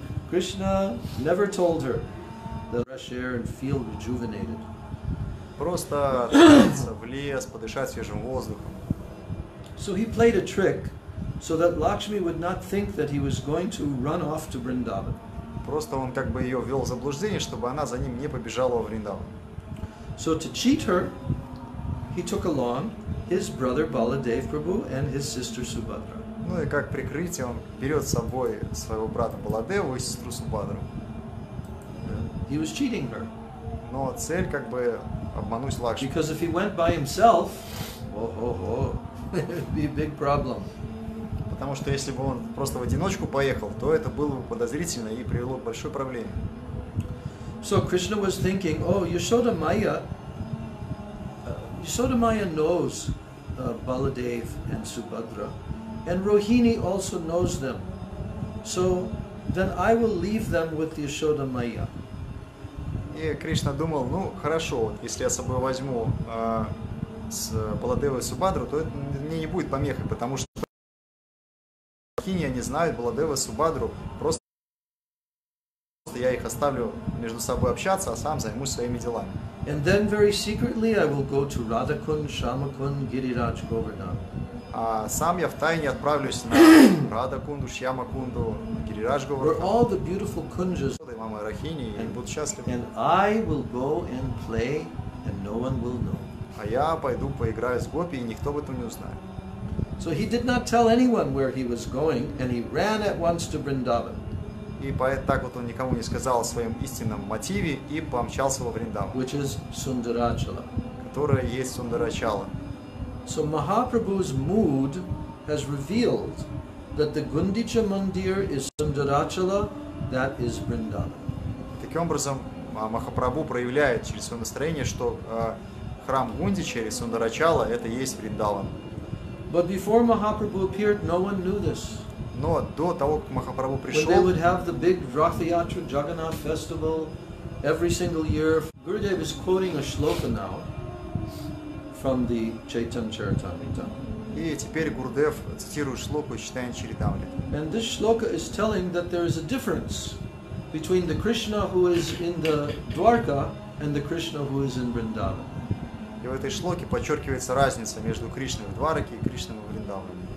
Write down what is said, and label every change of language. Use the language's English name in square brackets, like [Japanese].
[English] Krishna never told her the fresh air and feel rejuvenated. [Russian] Просто отправиться в лес, подышать свежим воздухом. [English] So he played a trick so that Lakshmi would not think that he was going to run off to Vrindavan. [Russian] Просто он как бы ее ввел в заблуждение, чтобы она за ним не побежала во Вриндаван. [English] So to cheat her, he took along his brother Baladev Prabhu and his sister Subhadra. [Russian] Ну и как прикрытие он берет с собой своего брата Баладеву и сестру Субхадру. [English] He was cheating her. [Russian] Но цель как бы обмануть Лакшми. [English] Because if he went by himself, it would be a big problem. [Russian] Потому что если бы он просто в одиночку поехал, то это было бы подозрительно и привело к большой проблеме. [English] So Krishna was thinking, oh, Yashoda Maya knows Baladev and Subhadra, and Rohini also knows them. So then I will leave them with Yashoda Maya. [Russian] И Кришна думал, ну хорошо, вот, если я с собой возьму с Баладевой и Субхадру, то это мне не будет помехой, потому что Рохини, они знают Баладева и Субхадру, просто я их оставлю между собой общаться, а сам займусь своими делами. [English] And then very secretly I will go to Radhakund, Shamakund, Giriraj Govardhan. [Russian] А сам я втайне отправлюсь на Радакунду, Шьямакунду, Гирирадж [English] Where all [Russian] Говардхан, [English] the beautiful kunjas, [Russian] мама Рохини, и будут счастливы. [English] and I will go and play, and no one will know. [Russian] А я пойду поиграю с гопи, и никто об этом не узнает. [English] So he did not tell anyone where he was going, and he ran at once to Vrindavan. [Russian] И так вот он никому не сказал о своем истинном мотиве и помчался во Вриндаван, [English] Which is Sundarachala. [Russian] которое есть Сундарачала. [English] So Mahaprabhu's mood has revealed that the Gundicha Mandir is Sundarachala, that is Vrindavan. [Russian] Таким образом, Махапрабху проявляет через свое настроение, что храм Гундича или Сундарачала – это есть Вриндаван. [English] But before Mahaprabhu appeared, no one knew this. [Russian] Но до того, как Махапрабху [English] When they [Russian] пришел, [English] would have the big Ratha Yatra Jagannath festival, every single year. Gurudev is quoting a shloka now from the Chaitanya Charitamrita. [Russian] И теперь Гурудев цитирует шлоку из Чайтанья Чаритамриты. [English] And this shloka is telling that there is a difference between the Krishna who is in the Dwarka and the Krishna who is in Vrindavan. [Russian] И в этой шлоке подчеркивается разница между Кришной в Двараке и Кришной в Вриндаване.